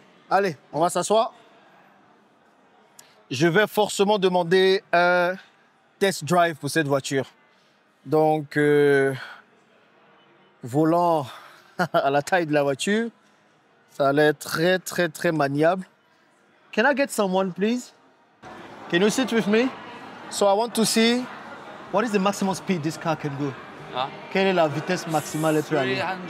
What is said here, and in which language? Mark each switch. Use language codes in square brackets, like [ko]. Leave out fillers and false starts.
[fr] Allez, on va s'asseoir. Je vais forcément demander un test drive pour cette voiture. Donc, volant à la taille de la voiture, ça a l'air très, très, très maniable. [en] Can I get someone, please? Can you sit with me? So I want to see what is the maximum speed this car can go. Huh? [fr] Quelle est la vitesse maximale elle peut aller?